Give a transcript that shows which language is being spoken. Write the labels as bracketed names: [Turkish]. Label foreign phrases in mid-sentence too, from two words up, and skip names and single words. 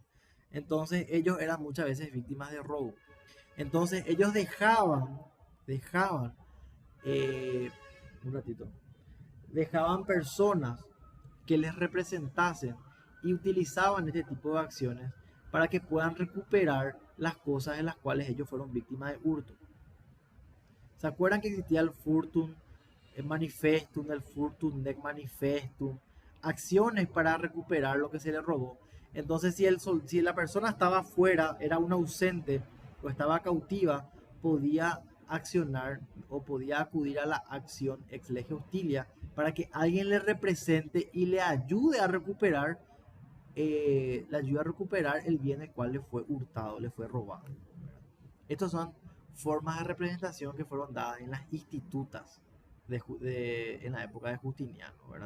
[Spanish] Entonces ellos eran muchas veces víctimas de robo. Entonces ellos dejaban, un ratito, dejaban personas que les representasen y utilizaban este tipo de acciones para que puedan recuperar las cosas en las cuales ellos fueron víctimas de hurto. ¿Se acuerdan que existía el furtum, el manifestum, el [Latin] furtum nec manifestum? [Spanish] Acciones para recuperar lo que se le robó. Entonces, si la persona estaba fuera, era un ausente o estaba cautiva, podía accionar o podía acudir a la acción [Latin] ex lege hostilia [Spanish] para que alguien le represente y le ayude a recuperar, el bien el cual le fue hurtado, le fue robado. Estos son formas de representación que fueron dadas en las institutas en la época de Justiniano, ¿verdad?